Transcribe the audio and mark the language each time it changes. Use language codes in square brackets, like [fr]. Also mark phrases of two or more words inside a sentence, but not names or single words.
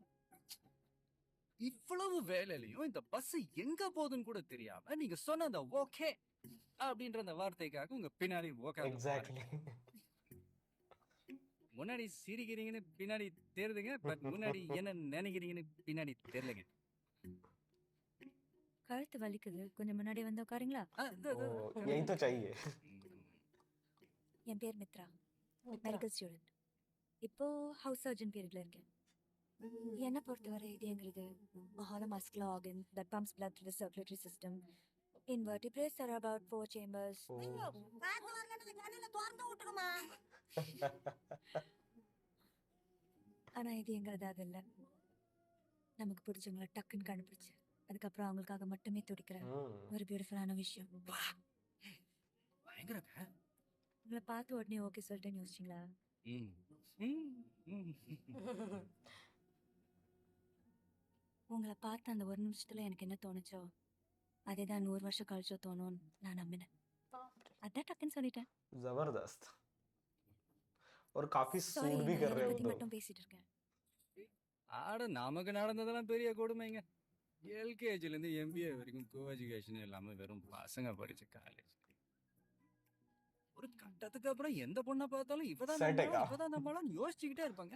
[ta] இவ்வளவு வேலையிலையும் இந்த பஸ் எங்க போகுதுன்னு கூட தெரியாம நீங்க சொன்ன அந்த ஓகே அப்படின்ற அந்த வார்த்தைக்காக உங்க பின்னாடி ஓகே. एग्जैक्टली முன்னாடி சிரிக்கிறீங்கன்னு பின்னாடி தெரியுதுங்க, பட் முன்னாடி என்ன நினைக்கிறீங்கன்னு பின்னாடி தெரியலங்க. கழுத்து வலிக்குது, கொஞ்சம் முன்னாடி வந்து உட்காருங்களா? [hi] यही तो चाहिए [ta] என் பேர் மித்ரா, मित्रा மெடிக்கல் ஸ்டூடெண்ட். இப்போ ஹவுஸ் சர்ஜன் பீரியட்ல இருக்கேன். என்னை பொறுத்தவரை இதயங்கிறது [en] hollow muscular organ that pumps blood through the circulatory system. In vertebrates there are about 4 chambers. [ta] ஆனா இதயங்கிறது அது இல்ல. நமக்கு பிடிச்சவங்கள டக்குன்னு கண்டுபிடிச்சு அதுக்கப்புறம் அவங்களுக்காக மட்டுமே துடிக்கிற ஒரு பியூட்டிஃபுல்லான விஷயம். பயங்கரங்க. உங்களை பார்த்து உடனே ஓகே சொல்லிட்டேன்னு யோசிச்சிங்களா? உங்களை பார்த்து அந்த ஒரு நிமிஷத்துல எனக்கு என்ன தோணுச்சோ அதே தான் 100 வருஷம் கழிச்சோ தோணும்னு நான் நம்பினேன். அதான் டக்குன்னு சொல்லிட்டேன். [hi] जबरदस्त और काफी [ta] சாரி, [hi] सूट भी कर रहे हो [ta] பத்தி [hi] तुम [ta] மட்டும் பேசிட்டு இருக்கேன். ஆட, நமக்கு நடந்ததெல்லாம் பெரிய கொடுமைங்க. எல்கேஜில இருந்து எம்பிஏ வரைக்கும் [en] co education [ta] இல்லாம வெறும் பசங்க படிச்ச காலேஜ். ஒரு கட்டத்துக்கு அப்புறம் எந்த பொண்ணை பார்த்தாலும் இவதான் நம்மளாம் யோசிச்சுக்கிட்டே இருப்பாங்க.